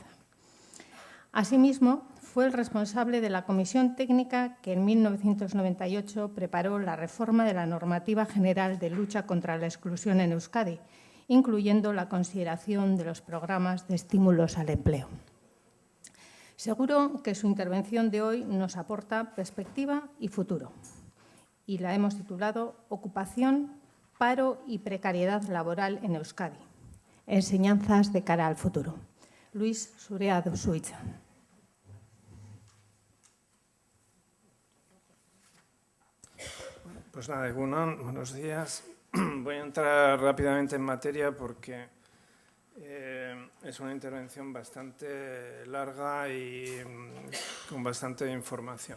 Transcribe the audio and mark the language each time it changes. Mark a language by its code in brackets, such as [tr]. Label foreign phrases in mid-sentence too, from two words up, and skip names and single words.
[es] Asimismo, fue el responsable de la comisión técnica que en 1998 preparó la reforma de la normativa general de lucha contra la exclusión en Euskadi, incluyendo la consideración de los programas de estímulos al empleo. Seguro que su intervención de hoy nos aporta perspectiva y futuro, y la hemos titulado Ocupación, paro y precariedad laboral en Euskadi. Enseñanzas de cara al futuro. Luis, [eu] zurea duzu hitza. [es] Pues nada, egunon, buenos días. Voy a entrar rápidamente en materia porque es una intervención bastante larga y con bastante información.